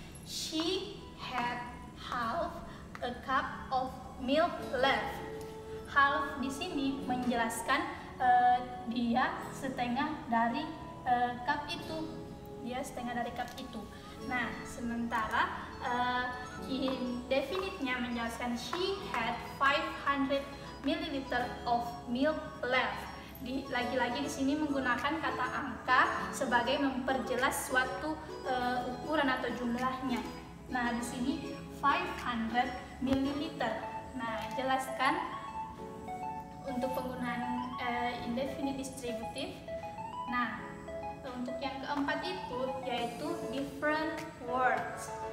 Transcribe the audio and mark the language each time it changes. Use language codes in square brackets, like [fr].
[en] She had half a cup of milk left. [id] Half di sini menjelaskan dia setengah dari cup itu. Dia setengah dari cup itu. Nah, sementara indefinite-nya menjelaskan [en] she had 500 ml of milk left. [id] Lagi-lagi di sini menggunakan kata angka sebagai memperjelas suatu ukuran atau jumlahnya. Nah, di sini 500 ml. Nah, jelaskan untuk penggunaan indefinite distributive. Nah, untuk yang keempat itu yaitu different words.